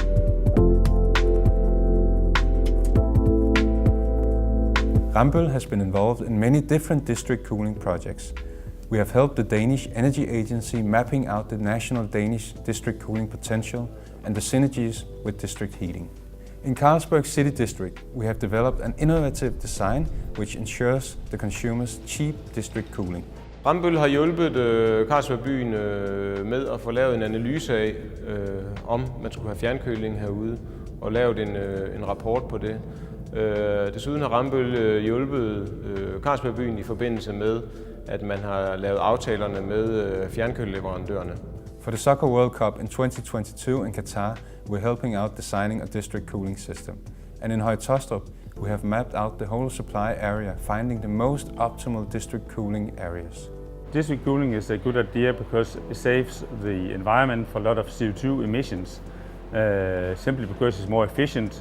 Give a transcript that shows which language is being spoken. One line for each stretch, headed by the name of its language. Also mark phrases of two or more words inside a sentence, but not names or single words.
English: Rambøll has been involved in many different district cooling projects. We have helped the Danish Energy Agency mapping out the national Danish district cooling potential and the synergies with district heating. In Carlsberg City District, we have developed an innovative design which ensures the consumers cheap district cooling.
Danish: Rambøll har hjulpet Carlsberg-byen med at få lavet en analyse af, om man skulle have fjernkøling herude, og lavet en rapport på det. Desuden har Rambøll hjulpet Carlsberg-byen i forbindelse med at man har lavet aftalerne med fjernkøleleverandørerne.
English: For the Soccer World Cup in 2022 in Qatar, we're helping out designing a district cooling system. And in Høje Taastrup, we have mapped out the whole supply area, finding the most optimal district cooling areas. District cooling is a good idea because it saves the environment for a lot of CO2 emissions, simply because it's more efficient.